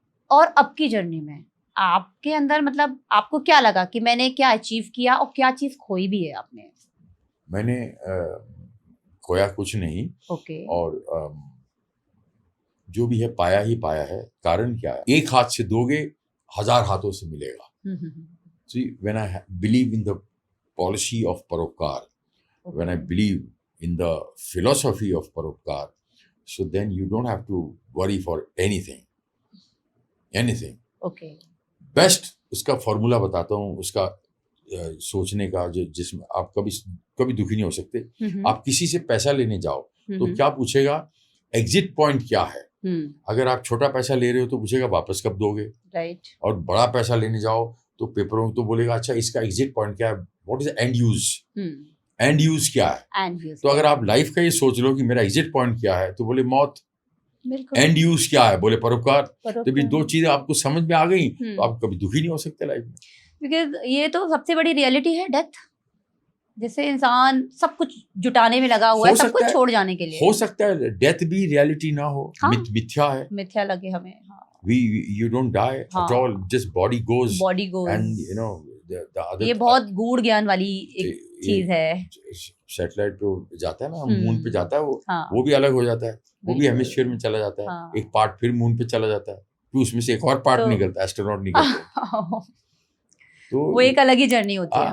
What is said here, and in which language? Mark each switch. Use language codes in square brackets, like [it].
[hi] और अब की जर्नी में आपके अंदर मतलब आपको क्या लगा कि मैंने क्या अचीव किया और क्या चीज खोई भी है आपने? मैंने खोया कुछ नहीं, ओके। और जो भी है पाया ही पाया है। कारण क्या है, एक हाथ से दोगे 1000 हाथों से मिलेगा। [en] See, when I believe in the policy of Paropkar, when I believe in the philosophy of Paropkar, so then you don't have to worry for anything. Okay. [hi] Best उसका फॉर्मूला बताता हूँ, उसका सोचने का, जो जिसमें आप कभी दुखी नहीं हो सकते। आप किसी से पैसा लेने जाओ तो क्या पूछेगा, एग्जिट पॉइंट क्या है। अगर आप छोटा पैसा ले रहे हो तो पूछेगा वापस कब दोगे, राइट। और बड़ा पैसा लेने जाओ तो पेपरों तो बोलेगा अच्छा इसका एग्जिट पॉइंट क्या है, [en] what is end use, [hi] and use क्या है। तो अगर आप लाइफ का ये सोच लो कि मेरा एग्जिट पॉइंट क्या है, तो बोले मौत। एंड यूज क्या है, बोले परोपकार। तो ये दो चीजें आपको समझ में आ गई तो आप कभी दुखी नहीं हो सकते लाइफ में। बिकॉज ये तो सबसे बड़ी रियलिटी है, डेथ। जैसे इंसान सब कुछ जुटाने में लगा हुआ है, सब कुछ छोड़ जाने के लिए। हो सकता है डेथ भी रियलिटी ना हो, हाँ? मिथ्या है, मिथ्या लगे हमें। हाँ। [en] you don't die at all, just body goes, and you know the other, [hi] ये बहुत गूढ़ ज्ञान वाली एक चीज है। सैटेलाइट पे जाता है ना, मून पे जाता है वो, हाँ। वो भी अलग हो जाता है, वो भी हेमिस्फीयर में चला जाता है। हाँ। एक पार्ट फिर मून पे चला जाता है, फिर उसमें से एक और पार्ट निकलता है, एस्ट्रोनॉट निकलता है। तो वो एक अलग ही जर्नी होती है।